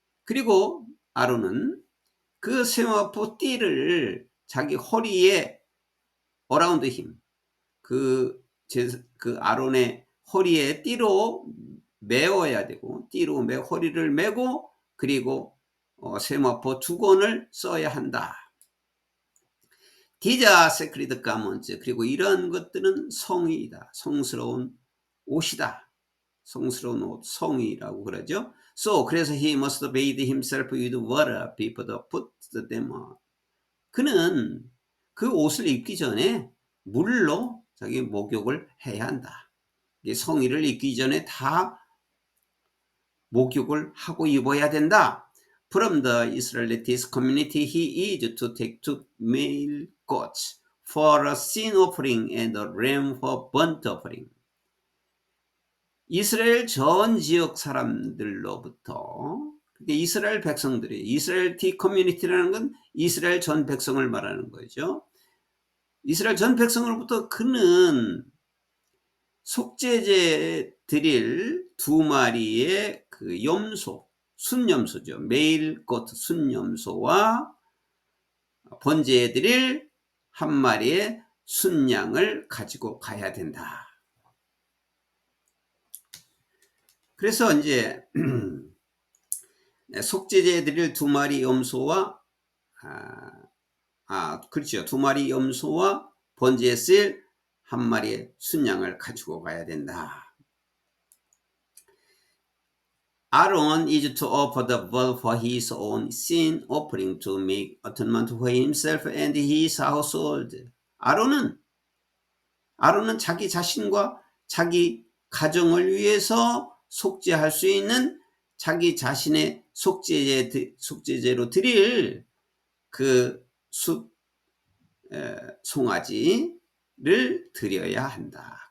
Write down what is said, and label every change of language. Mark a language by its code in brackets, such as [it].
[ko] 그리고 아론은 그 세마포 띠를 자기 허리에 [en] around him, [ko] 그 아론의 허리에 띠로 메어야 되고, 띠로 허리를 메고, 그리고 세마포 두건을 써야 한다. [en] These are sacred garments. [ko] 그리고 이런 것들은 성의이다. 성스러운 옷이다. 성스러운 옷, 성의라고 그러죠. [en] So, [ko] 그래서 [en] he must bathe himself with water before the put them on. [ko] 그는 그 옷을 입기 전에 물로 자기 목욕을 해야 한다. 성의를 입기 전에 다 목욕을 하고 입어야 된다. [en] From the Israelite community, he is to take two male goats for a sin offering and a ram for burnt offering. [ko] 이스라엘 전 지역 사람들로부터, 이스라엘 백성들이, 이스라엘 티 커뮤니티라는 건 이스라엘 전 백성을 말하는 거죠. 이스라엘 전 백성으로부터 그는 속죄제 드릴 두 마리의 그 염소, 순염소죠. 메일 것 순염소와 번제에 드릴 한 마리의 순양을 가지고 가야 된다. 그래서 이제 속죄제에 드릴 두 마리 염소와 그렇죠. 두 마리 염소와 번제에 쓸 한 마리의 순양을 가지고 가야 된다. [en] Aaron is to offer the blood for his own sin offering to make atonement for himself and his household. [ko] 아론은 자기 자신과 자기 가정을 위해서 속죄할 수 있는 자기 자신의 속죄제로 드릴 그 송아지를 드려야 한다.